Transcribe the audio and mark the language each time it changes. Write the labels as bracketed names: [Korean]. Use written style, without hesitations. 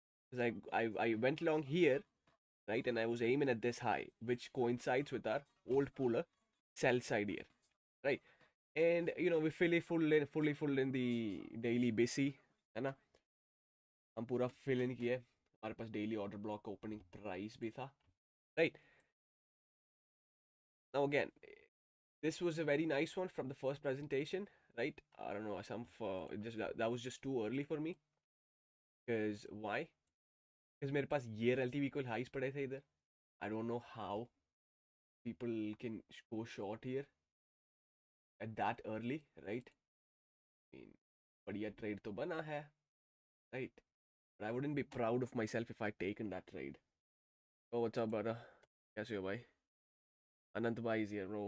[English] Because I went along here, right, and I was aiming at this high, which coincides with our old puller sell side here, right? And you know, we fully full in the daily busy, [Hindi] है ना? हम पूरा fill in किए, हमारे पास daily order block opening price भी था, right? [English] Now again, this was a very nice one from the first presentation, right? I don't know, that was just too early for me. Because why? [Hindi] Because मेरे पास ये [English] relative equal highs [Hindi] पड़े थे इधर. [English] I don't know how people can go short here at that early, right? I mean, [Hindi] बढ़िया trade तो बना है, right? [English] But I wouldn't be proud of myself if I'd taken that trade. Oh, what's up, brother? [Hindi] कैसे हो भाई? [English] Anant bhai is here, bro.